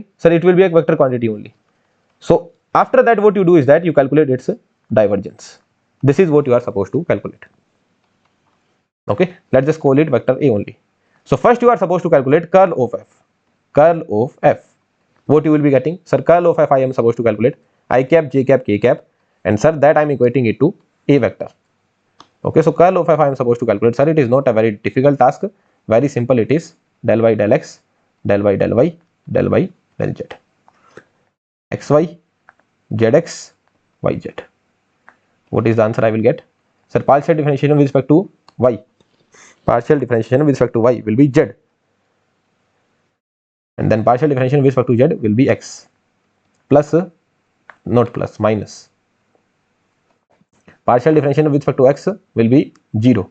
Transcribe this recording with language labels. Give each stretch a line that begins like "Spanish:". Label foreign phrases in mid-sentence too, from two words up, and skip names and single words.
English: Sir, it will be a vector quantity only. So after that, what you do is that you calculate its divergence. This is what you are supposed to calculate. Okay, let's just call it vector A only. So first you are supposed to calculate curl of f. What you will be getting? Sir, curl of f I am supposed to calculate I cap, j cap, k cap, and sir, that I am equating it to a vector. Okay, so curl of f I am supposed to calculate. Sir, it is not a very difficult task. Very simple it is. Del y del x, del y del y, del y del z. xy, zx, yz. What is the answer I will get? Sir, partial differentiation with respect to y. Partial differentiation with respect to y will be z. And then partial differentiation with respect to z will be x. Plus, not plus, minus. Partial differentiation with respect to x will be 0.